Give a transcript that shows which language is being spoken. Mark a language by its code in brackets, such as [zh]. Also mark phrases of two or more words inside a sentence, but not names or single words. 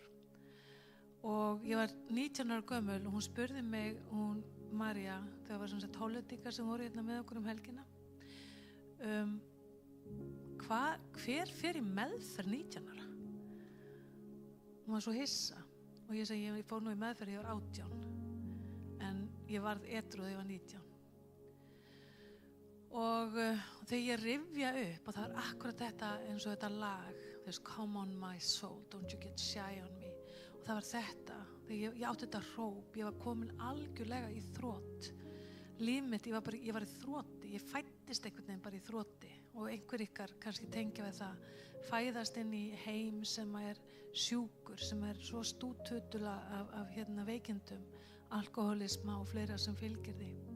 [is] Og ég var 19 ára gömul og hún spurði mig, María, þegar var svona hollendingar sem voru hérna með okkur helgina, hver fer í meðferð 19 ára? Hún var svo hissa. Og ég segi, ég fór nú í meðferð, ég var 18, en ég varð edrú þegar ég var 19. Og þegar ég rifja upp, og það akkurat þetta eins og þetta lag, þess [en] Come on my soul, don't you get shy on me. [is] Og það var þetta, þegar ég átti þetta hróp, ég var komin algjörlega í þrot. Líf mitt, ég var í þroti, ég fæddist einhvern veginn bara í þroti. Og einhver ykkar kannski tengja við það, fæðast inn í heim sem er sjúkur, sem er svo stútutula af veikindum, alkoholisma og fleira sem fylgir því.